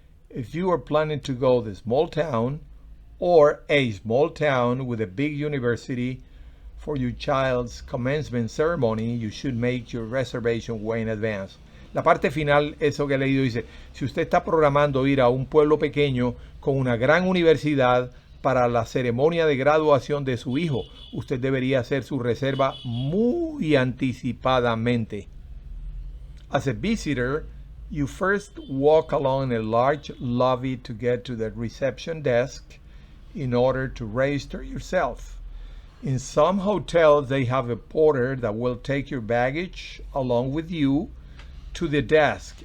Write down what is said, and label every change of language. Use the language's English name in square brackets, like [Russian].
[English] If you are planning to go to a small town with a big university for your child's commencement ceremony, you should make your reservation way in advance. [Spanish] La parte final, eso que he leído, dice, si usted está programando ir a un pueblo pequeño con una gran universidad para la ceremonia de graduación de su hijo, usted debería hacer su reserva muy anticipadamente. [English] As a visitor, you first walk along a large lobby to get to the reception desk in order to register yourself. In some hotels, they have a porter that will take your baggage along with you to the desk.